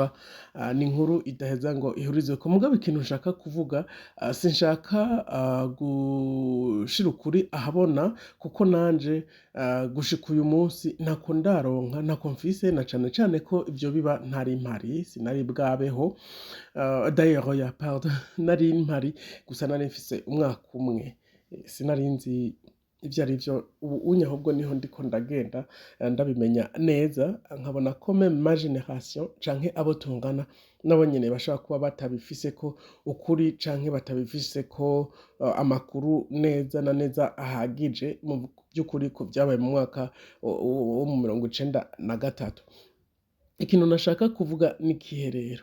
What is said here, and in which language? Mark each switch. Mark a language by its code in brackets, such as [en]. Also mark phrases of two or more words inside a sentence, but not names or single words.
[rn] Ni inkuru idaheza ngo ihurizweko. Mugabo ikintu nshaka kuvuga, sinshaka gushira ukuri ahabona, kuko nanje gushika uyu munsi ntako ndaronka, ntako mfise, na cane cane ko ivyo biba ntari mpari, sinari bwabeho. [fr] D'ailleurs pardon, [rn] nari mpari gusa nari mfise umwaka umwe, sinari nzi ivyo ari vyo. Ubu ahubwo niho ndiko ndagenda ndabimenya neza, nkabona ko [fr] même ma génération [rn] canke abo tungana nabo nyene bashobora kuba batabifiseko ukuri canke batabifiseko amakuru neza na neza ahagije mu by'ukuri ku vyabaye mu mwaka wo mu 1993. Ikintu nashaka kuvuga ni ikihe rero?